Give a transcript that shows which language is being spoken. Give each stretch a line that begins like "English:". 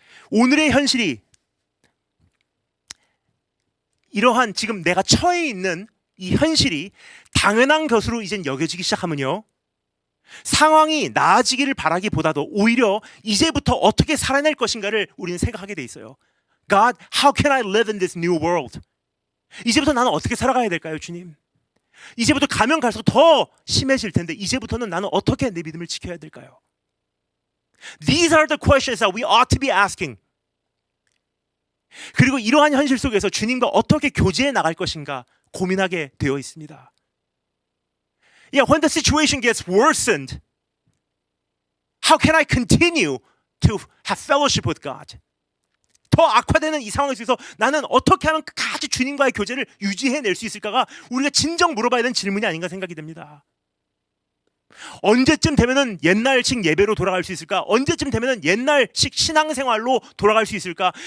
Korean: 오늘의 현실이 이러한 지금 내가 처해 있는 이 현실이 당연한 것으로 이젠 여겨지기 시작하면요, 상황이 나아지기를 바라기보다도 오히려 이제부터 어떻게 살아낼 것인가를 우리는 생각하게 돼 있어요.
English: God, how can I live in this new world?
Korean: 이제부터 나는 어떻게 살아가야 될까요, 주님? 이제부터 가면 갈수록 더 심해질 텐데 이제부터는 나는 어떻게 내 믿음을 지켜야 될까요?
English: These are the questions that we ought to be asking.
Korean: 그리고 이러한 현실 속에서 주님과 어떻게 교제해 나갈 것인가 고민하게 되어 있습니다.
English: Yeah, when the situation gets worsened, how can I continue to have fellowship with God?
Korean: 더 악화되는 이 상황 속에서 나는 어떻게 하면 끝까지 주님과의 교제를 유지해낼 수 있을까가 우리가 진정 물어봐야 되는 질문이 아닌가 생각이 됩니다. 언제쯤 되면은 옛날식 예배로 돌아갈 수 있을까? 언제쯤 되면은 옛날식 신앙생활로 돌아갈 수 있을까?